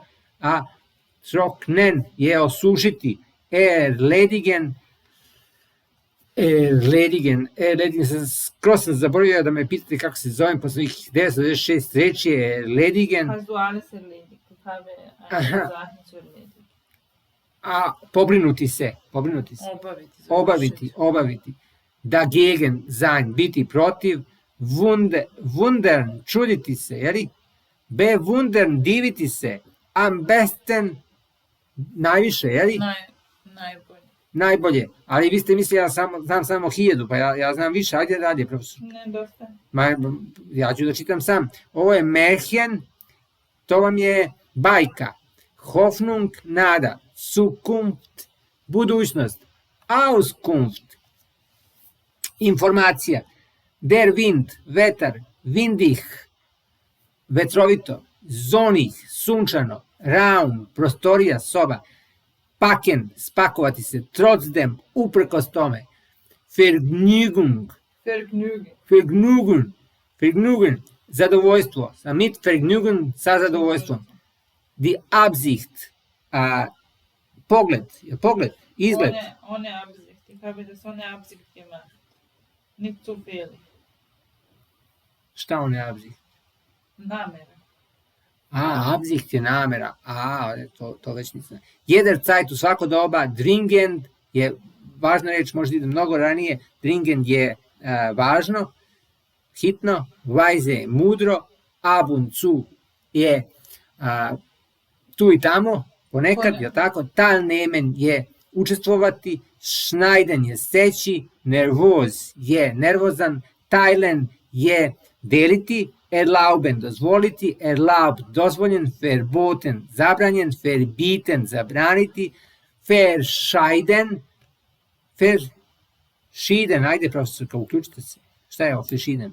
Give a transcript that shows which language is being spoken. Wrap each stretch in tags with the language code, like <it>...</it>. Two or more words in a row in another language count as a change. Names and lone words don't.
<sr>A troknen je osušiti, erledigen, skroz sam zaboravio da me pitate kako se zovem posle 996 reči, erledigen. A pobrinuti se. Obaviti.</sr> <de>Dagegen, sein,</de> <sr>biti protiv, wundern, čuditi se, jeli? Bewundern, diviti se,</sr> <de>am besten,</de> <sr>najviše, jeli? Najbolje, ali vi ste mislili ja znam samo 1000, pa ja znam više, ajde dalje, profesor. Ne, dosta. Ja ću da čitam sam. Ovo je Märchen, to vam je bajka. Hoffnung, nada. Zukunft, budućnost. Auskunft, informacija.</sr> <de>Der Wind, vetar. Windig, vetrovito. Sonnig, sunčano. Raum,</de> <sr>prostorija, soba. Packen, spakovati se. Trotzdem, uprkos tome. Vergnügen, zadovoljstvo.</sr> <de>Mit Vergnügen,</de> <sr>sa zadovoljstvom.</sr> <de>Die Absicht,</de> <sr>pogled, izgled.</sr> <de>Ohne Absicht, ich habe das ohne Absicht gemacht. Nicht zufällig.</de> <sr>Šta</sr> <de>ohne Absicht?</de> <sr>Namera. Absicht je namera. To već nisam. Jederzeit, u svako doba. Dringend je važna reč, možda ide mnogo ranije. Dringend je važno, hitno. Weise je mudro.</sr> <de>Ab und zu</de> <sr>je tu i tamo, ponekad, je tako? Teilnehmen je učestvovati. Schneiden je seći. Nervoz je nervozan. Teilen je deliti. Erlauben, dozvoliti, erlaubt, dozvoljen, verboten, zabranjen, verbieten, zabraniti, verschieden, ajde profesorka, uključite se, šta je ovo verschieden?</sr>